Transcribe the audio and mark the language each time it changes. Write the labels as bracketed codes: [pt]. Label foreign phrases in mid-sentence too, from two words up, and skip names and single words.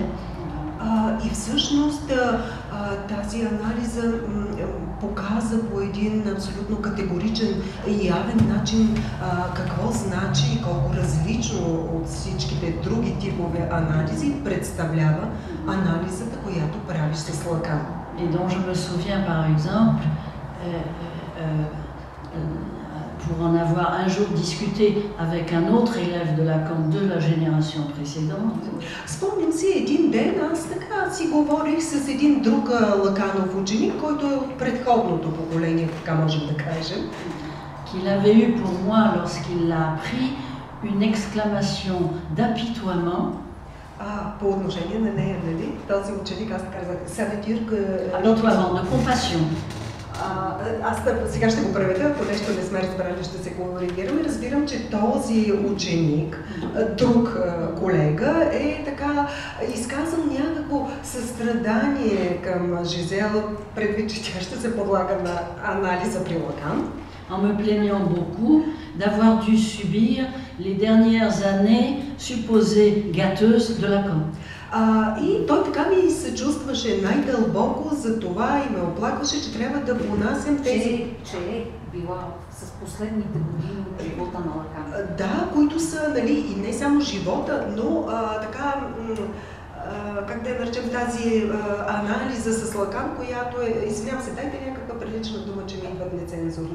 [bg] И всъщност тази анализа показа по един абсолютно категоричен и явен начин какво значи и колко различно от всичките други типове анализи представлява анализата, която правиш с Лакан. [fr] Et dont je me souviens par exemple, pour en avoir un jour discuté avec un autre élève de Lacan de la génération précédente. [bg] Спомням си един ден, аз така си говорих с един друг Лаканов ученик, който е от предходното поколение, така можем да кажем. [fr] Qu'il avait eu pour moi, lorsqu'il l'a appris, une exclamation d'apitoiement. [bg] По отношение на нея, нали? Този ученик, аз казах, [fr] Apitoiement, de compassion. [bg] Аз сега ще го преведа, ако нещо не сме разбрали, ще се коригираме. Разбирам, че този ученик, друг колега, е така изказал някакво състрадание към Жизела, предвид, че тя ще се подлага на анализа при Лакан. [fr] En me plaignant beaucoup d'avoir dû subir les dernières années supposées gâteuses de Lacan. [bg] И той така ми се чувстваше най-дълбоко за това и ме оплакваше, че трябва да понасям тези... Че е била с последните години от живота на Лакан. Да, които са, нали, и не само живота, но така, как да я наречем, тази анализа с Лакан, която е, извинявам се, дайте някаква прилична дума, че ми идват нецензурни.